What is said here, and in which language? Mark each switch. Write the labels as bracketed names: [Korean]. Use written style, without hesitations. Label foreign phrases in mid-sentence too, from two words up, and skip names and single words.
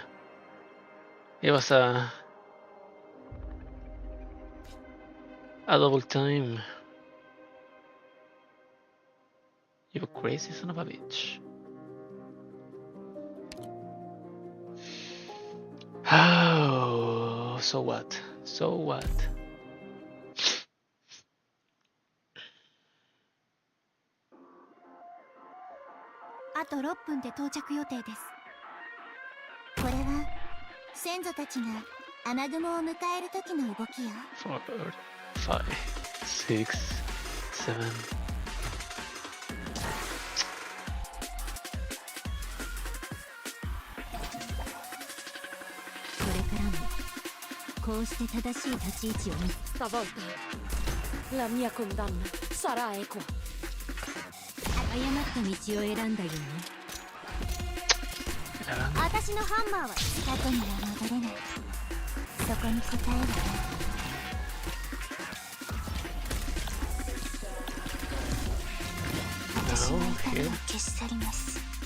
[English] It was a double time. You crazy son of a bitch. Oh, so what? So what? [Japanese] あと6分で到着予定です。これは先祖たちが雨雲を迎える時の動きよ。 [English] 4, 5, 6, 7. [Japanese] こうして正しい立ち位置を見つ [Italian] Stavolta la mia condanna sarà equa. [Japanese] 誤った道を選んだよね。私のハンマーは過去には戻れない。そこに答えはない。私の痛みを消し去ります。